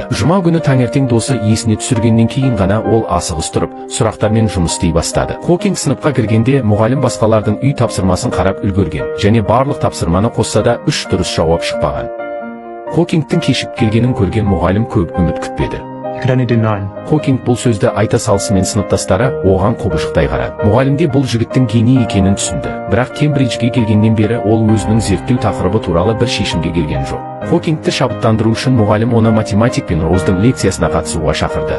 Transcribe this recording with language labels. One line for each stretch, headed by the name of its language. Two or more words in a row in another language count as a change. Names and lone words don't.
Kazakh: Жұма күні таңертең досы есіне түсіргеннен кейін ғана ол асығыс тұрып, сұрақтармен жұмыс істей бастады. Хокинг сыныпқа кіргенде мұғалім басқалардың үй тапсырмасын қарап үлгерген, және барлық тапсырманы қосса да 3 дұрыс жауап шықпаған. Хокингтің кешігіп келгенін көрген мұғалім көп үміт күтпеді.
English: You could only do 9.
Kazakh: Хокинг бұл сөзді айта салысымен сыныптастары оған құбыжықтай қарады. Мұғалімде бұл жігіттің гений екенін түсінді. Бірақ Кембриджге келгеннен бері ол өзінің зерттеу тақырыбы туралы бір шешімге келген жоқ. Хокингті шабыттандыру үшін мұғалім оны математик пен Роздың лекциясына қатысуға шақырды.